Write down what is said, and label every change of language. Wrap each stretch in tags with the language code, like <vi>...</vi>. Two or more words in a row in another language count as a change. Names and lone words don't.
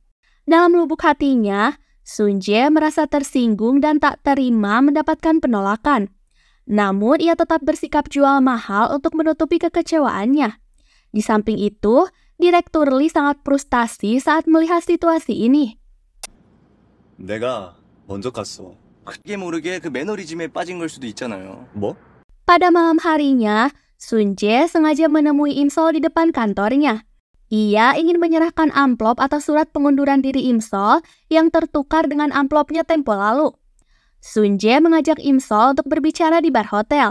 <id>Dalam lubuk hatinya, Sunje merasa tersinggung dan tak terima mendapatkan penolakan. Namun ia tetap bersikap jual mahal untuk menutupi kekecewaannya. Di samping itu, Direktur Lee sangat frustasi saat melihat situasi ini.</id> <ko>내가 먼저 갔어. 크게 모르게 그 매너리즘에 빠진 걸 수도 있잖아요. 뭐?</ko> <id>Pada malam harinya, Sunje sengaja menemui Imsol di depan kantornya. Ia ingin menyerahkan amplop atau surat pengunduran diri Imsol yang tertukar dengan amplopnya tempo lalu. Sunje mengajak Imsol untuk berbicara di bar hotel.</id>